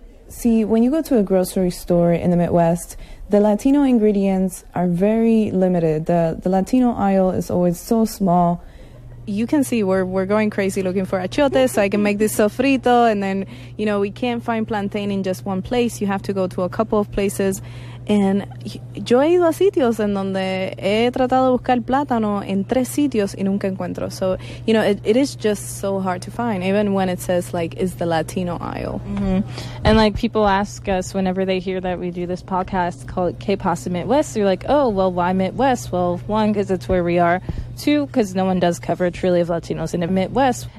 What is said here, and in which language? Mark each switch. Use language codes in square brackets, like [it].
[en] See, when you go to a grocery store in the Midwest, the Latino ingredients are very limited. The Latino aisle is always so small. You can see we're going crazy looking for achiote so I can make this sofrito, and then, you know, we can't find plantain in just one place. You have to go to a couple of places. [es] And yo he ido a sitios en donde he tratado de buscar plátano en tres sitios y nunca encuentro. [en] So, you know, it is just so hard to find, even when it says, like, it's the Latino aisle. Mm-hmm. And, like, people ask us whenever they hear that we do this podcast called K-Pop Midwest, they're like, oh, well, why Midwest? Well, one, because it's where we are. Two, because no one does cover truly of Latinos in the Midwest.